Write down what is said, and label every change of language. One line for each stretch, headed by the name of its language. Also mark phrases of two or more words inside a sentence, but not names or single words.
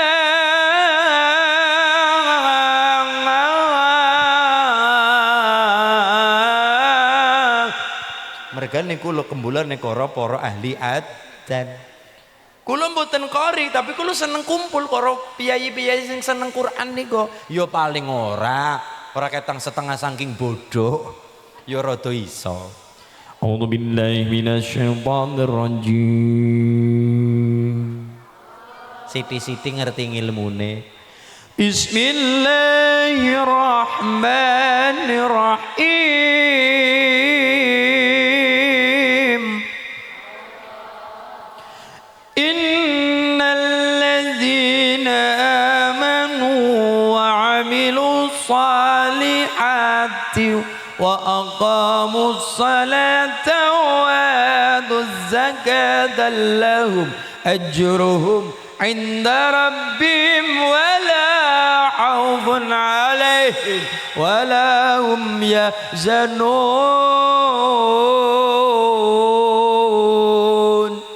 Javanese: Mergane kula kembulane para ahli adzan. Kula mboten qori tapi kula seneng kumpul karo piyayi-piyayi sing seneng Quran niku. Ya paling ora ketang setengah saking bodoh. Ya rada iso.
Arabic: أعوذ بالله من الشيطان الرجيم.
Javanese: Siti-siti ngerti ngilmune.
Arabic: بسم الله الرحمن الرحيم. إن الذين آمنوا وعملوا الصالحات وأقاموا الصلاة وآتوا الزكاة لهم أجرهم عند ربهم ولا خوف عليهم ولا هم يحزنون.